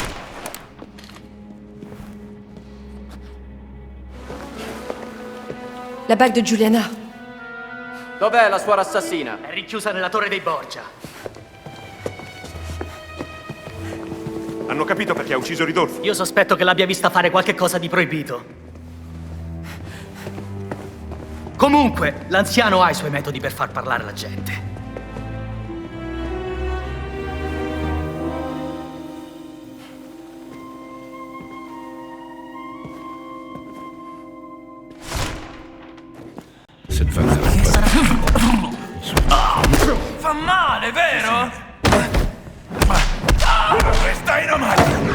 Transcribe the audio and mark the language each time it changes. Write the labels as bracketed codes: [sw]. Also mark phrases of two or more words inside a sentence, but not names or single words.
[fr] La bague de Juliana. [it] Dov'è la suora assassina? È rinchiusa nella torre dei Borgia. Hanno capito perché ha ucciso Ridolfo. Io sospetto che l'abbia vista fare qualche cosa di proibito. Comunque, l'anziano ha i suoi metodi per far parlare la gente. [fr] Cette femme [it] Fa male, vero? Stai in male.